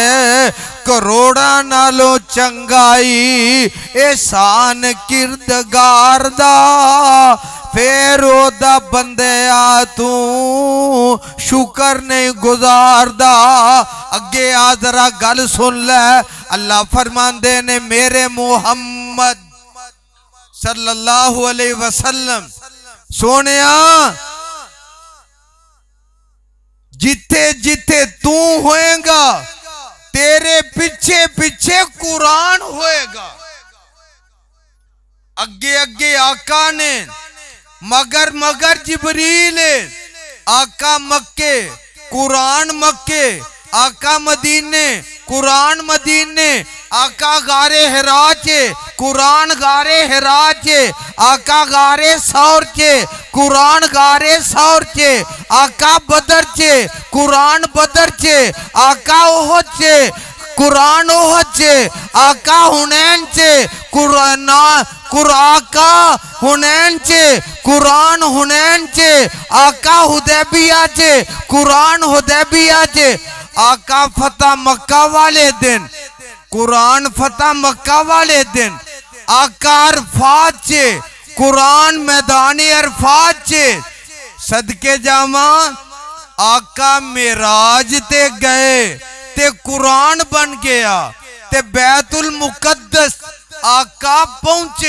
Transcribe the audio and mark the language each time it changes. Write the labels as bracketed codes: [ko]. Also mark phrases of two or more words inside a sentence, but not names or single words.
[pa] کروڑا نالوں چنگائی احسان کردگار دا، پھر اوہدا بندیا تو شکر نہیں گزاردا. اگے آ ذرا گل سن لے۔ اللہ فرماندے نے میرے محمد [ar] صلى الله عليه وسلم [pa] سوہنیا، جتھے جتھے تو ہوئے گا تیرے پیچھے پیچھے قرآن ہوئے گا. اگے اگے آقا نے مگر مگر جبریل، آقا مکے قرآن مکے، آقا مدینے قرآن مدینے، آقا غارے حرا چے قرآن غارے حرا چے، آقا غارے ثور چے قرآن غارے ثور چے، آقا بدر چے قرآن بدر چے، آقا احد چے قرآن احد چے، آقا حنین چے قرآن آقا حنین چے قرآن حنین چے، آقا حدیبیہ چے قرآن حدیبیہ چے, آقا فتح مکہ والے دن قرآن فتح مکہ والے دن، آقا عرفات چے قرآن میدانی عرفات چے. صدقے جاوا آقا معراج تے گئے تے قرآن بن گیا، تے بیت المقدس آقا پہنچے.